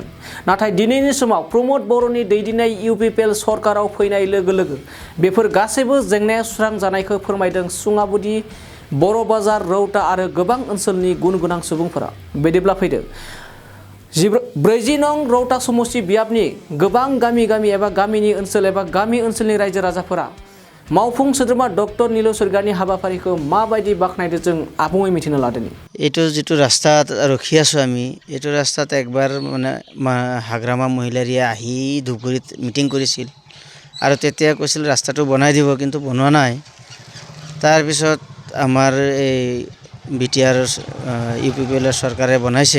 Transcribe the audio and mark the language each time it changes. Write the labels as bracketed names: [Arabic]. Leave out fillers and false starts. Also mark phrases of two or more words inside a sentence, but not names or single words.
[Bodo] नाथाय दिनैनि समाव प्रमोद बर'नि दैदेननाय UPPL सरकाराव फैनाय लोगो लोगो बेफोर गासैबो जेंनाया सुस्रांजानायखौ फोरमायदों सुङाबुदि बर' बाजार रौता आरो गोबां ओनसोलनि गुन गोनां सुबुंफोरा। बिदिब्ला फैदो 40 नं रौता समस्ति बियाबनि गोबां गामि एबा गामिनि ओनसोल एबा गामि ओनसोलनि रायजो राजाफोरा मावफुं सोद्रोमा डक्टर नीलुर सरगियारिनि हाबाफारिखौ माबायदि बाख्नायदों जों आबुङै मिथिनो लादों। [Assamese] এইটো যেটো ৰাস্তাত ৰখি আছো আমি, এইটো ৰাস্তাত একবাৰ মানে হাগ্ৰামা মহিলাৰীয়ে আহি ধুবুৰীত মিটিং কৰিছিল আৰু তেতিয়া কৈছিল ৰাস্তাটো বনাই দিব, কিন্তু বনোৱা নাই। তাৰপিছত আমাৰ এই BTR UPPL চৰকাৰে বনাইছে।